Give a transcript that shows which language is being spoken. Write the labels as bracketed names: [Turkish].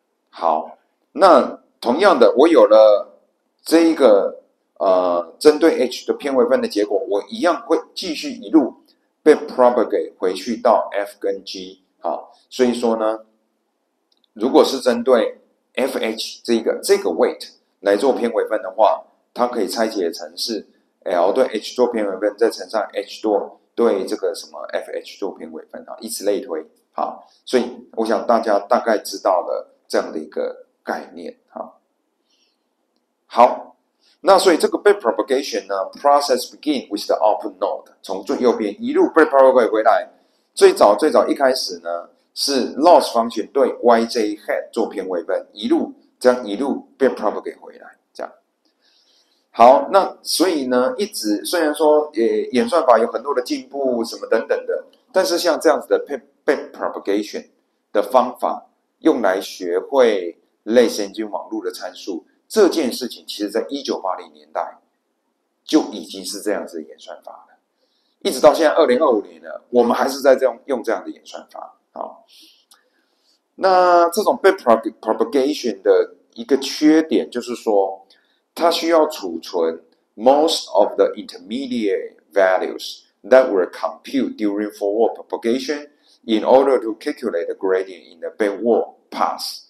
[Chinese] 好，那同样的，我有了这一个针对 H 的偏微分的结果，我一样会继续一路被 propagate 回去到 F 跟 G， 好，所以说呢，如果是针对 FH 这个 weight 来做偏微分的话，它可以拆解成是 L 对 H 做偏微分，再乘上 H 做对这个什么 FH 做偏微分啊，以此类推啊。所以我想大家大概知道了这样的一个概念啊。好，那所以这个 backpropagation 呢 ， [English] process begin with the output node， [Chinese] 从最右边一路 backpropagate 回来。最早一开始呢，是 loss function 对 yj head 做偏微分，一路 backpropagate 回来，这样。好，那所以呢，一直虽然说演算法有很多的进步什么等等的，但是像这样子的 backpropagation 的方法，用来学会类神经网络的参数，这件事情其实在1980年代就已经是这样子的演算法了，一直到现在2025年了，我们还是在用这样的演算法。好，那这种 backpropagation 的一个缺点就是说，它需要储存 [English] most of the intermediate values that were computed during forward propagation in order to calculate the gradient in the backward path。